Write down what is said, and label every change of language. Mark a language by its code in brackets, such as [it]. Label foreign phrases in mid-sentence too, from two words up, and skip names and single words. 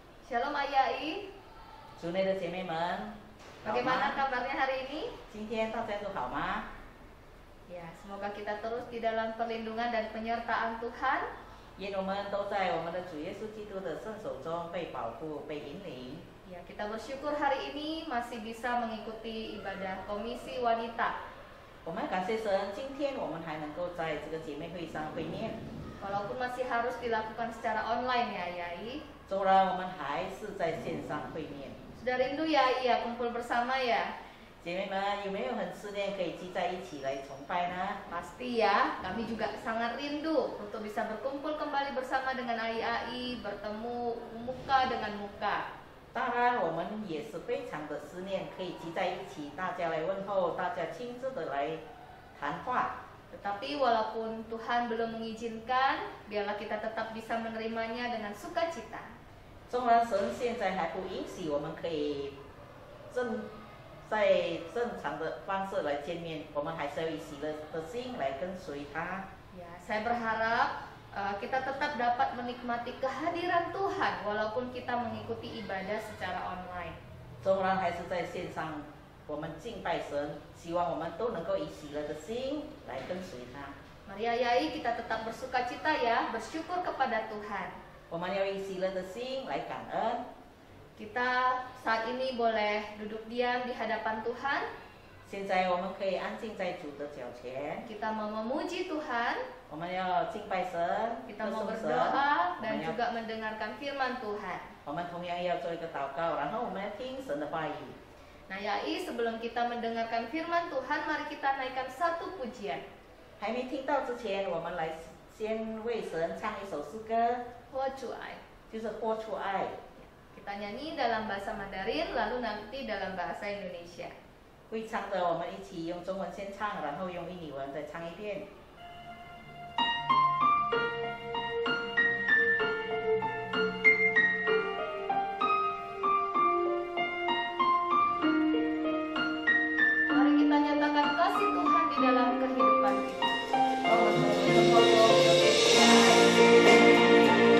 [id] Shalom Ayai. [zh] 主内的姐妹们，好 [id] Bagaimana [zh] 吗？ [id] kabarnya hari ini? [zh] 今天大家都好吗？ [id] Ya, semoga kita terus di dalam perlindungan dan penyertaan Tuhan. [zh] 愿我们都在我们的主耶稣基督的圣手中被保护、被引领。 [id] Ya, kita bersyukur hari ini masih bisa mengikuti ibadah Komisi Wanita. [zh] 我们感谢神，今天我们还能够在这个姐妹会上会面， [id] Walaupun masih harus dilakukan secara online ya Ayai. [zh] 纵然我们还是在线上会面。 [id] Sudah rindu ya Ayai ya kumpul bersama ya? [zh] 姐妹们有没有很思念可以聚在一起来崇拜呢？ [id] Pasti ya, kami juga sangat rindu untuk bisa berkumpul kembali bersama dengan Ayai, bertemu muka dengan muka. [zh] 当然，我们也是非常的思念可以聚在一起，大家来问候，大家亲自的来谈话。 [id] Tetapi walaupun Tuhan belum mengizinkan, biarlah kita tetap bisa menerimanya dengan sukacita. [zh] 纵然神现在还不允许我们可以在正常的方式来见面，我们还是要以喜乐的心来跟随他。 [id] Ya, saya berharap kita tetap dapat menikmati kehadiran Tuhan walaupun kita mengikuti ibadah secara online. [zh] 纵然还是在线上，我们敬拜神，希望我们都能够以喜乐的心来跟随他。 [id] Mari Ayai kita tetap bersukacita ya, bersyukur kepada Tuhan. [zh] 我们要以喜乐的心来感恩。 [id] Kita saat ini boleh duduk diam di hadapan Tuhan. [zh] 现在我们可以安静在主的脚前， [id] Kita mau memuji Tuhan, [zh] 我们要敬拜神， [id] kita [zh] 歌 [id] mau [zh] 颂神。 [id] berdoa [zh] 我 [id] dan [zh] 们要 [id] juga mendengarkan firman Tuhan. [zh] 我们同样要做一个祷告，然后我们要听神的话语。 [id] Nah Yai, sebelum kita mendengarkan firman Tuhan, mari kita naikkan satu pujian. [zh] 还没听到之前，我们来先为神唱一首诗歌， [id] Huacuai. [zh] 就是活出爱。 [id] Kita nyanyi dalam bahasa Mandarin, lalu nanti dalam bahasa Indonesia. [zh] 会唱的，我们一起用中文先唱，然后用印尼文再唱一遍。 [id] Mari kita nyatakan kasih Tuhan di dalam kehidupan kita. [zh] 让我们从这个活中有被爱。